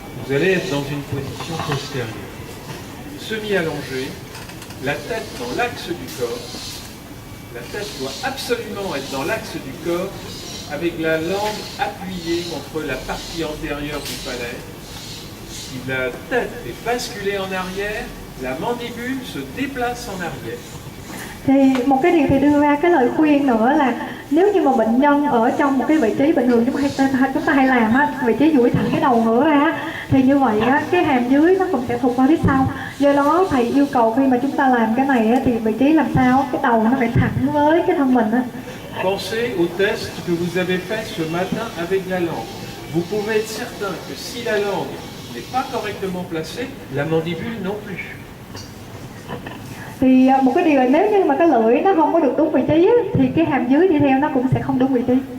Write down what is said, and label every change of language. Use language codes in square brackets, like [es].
[fr] Vous allez être dans une position postérieure. Semi-allongée, la tête dans l'axe du corps. La tête doit absolument être dans l'axe du corps, avec la langue appuyée contre la partie antérieure du palais. Si la tête est basculée en arrière, la mandibule se déplace en arrière. [vi] Thì một cái điều thì đưa ra cái lời khuyên nữa là nếu như mà bệnh nhân ở trong một cái vị trí bình thường chúng ta hay làm á, vị trí duỗi thẳng cái đầu ngửa ra, thì như vậy á, cái hàm dưới nó cũng sẽ thụt qua phía sau. Do đó thầy yêu cầu khi mà chúng ta làm cái này á, thì vị trí làm sao cái đầu nó phải thẳng với cái thân mình á. [fr] Pensez au test que vous avez fait ce matin avec la langue. Vous pouvez être certain que si la langue n'est pas correctement placée, la mandibule non plus. [vi] Thì một cái điều là nếu như mà cái lưỡi nó không có được đúng vị trí á, thì cái hàm dưới đi theo nó cũng sẽ không đúng vị trí.